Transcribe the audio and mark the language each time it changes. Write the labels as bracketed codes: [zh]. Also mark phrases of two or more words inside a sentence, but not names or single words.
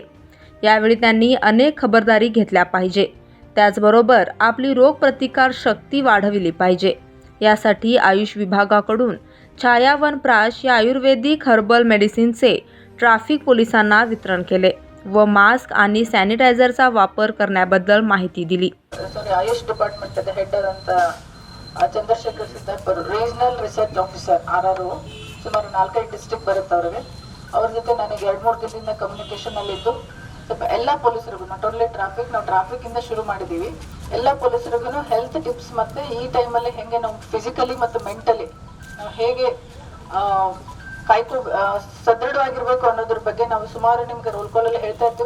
[mr] यावेळी त्यांनी अनेक खबरदारी घेतल्या पाहिजे, त्याचबरोबर आपली रोगप्रतिकार शक्ती वाढविली पाहिजे। यासाठी आयुष विभागाकडून छायावनप्राश या आयुर्वेदिक [en] herbal medicine [mr] ट्रॅफिक पोलिसांना वितरण केले व मास्क आणि सॅनिटायझरचा वापर करण्याबद्दल माहिती दिली। [en] AYUSH department head [kn] ಅಂತ ಚಂದ್ರಶೇಖರ್ ಸಿದ್ದಾಪುರ [en] regional research officer [kn] RRO ಸುಮಾರು 4-5 ಡಿಸ್ಟ್ರಿಕ್ಟ್ ಬರುತ್ತೆ ಅವರಿಗೆ ಅವರ ಜೊತೆ ನನಗೆ 2-3 ದಿನದಿಂದ ಕಮ್ಯುನಿಕೇಶನ್ ಅಲ್ಲಿ ಇದ್ದು ಸ್ವಲ್ಪ ಎಲ್ಲ ಪೊಲೀಸರಿಗೂ [en] not only traffic [kn] ನಾವು ಟ್ರಾಫಿಕ್ ಇಂದ ಶುರು ಮಾಡಿದೀವಿ ಎಲ್ಲ ಪೊಲೀಸರಿಗೂ [en] health tips [kn] ಮತ್ತೆ ಈ ಟೈಮ್ ಅಲ್ಲಿ ಹೆಂಗೆ ನಾವು ಫಿಸಿಕಲಿ ಮತ್ತು ಮೆಂಟಲಿ ನಾವು ಹೇಗೆ ಸದೃಢವಾಗಿರಬೇಕು ಅನ್ನೋದ್ರ ಬಗ್ಗೆ ನಾವು ಸುಮಾರು ನಿಮಗೆ [en] roll call [kn] ಅಲ್ಲಿ ಹೇಳ್ತಾ ಇರ್ತೀವಿ।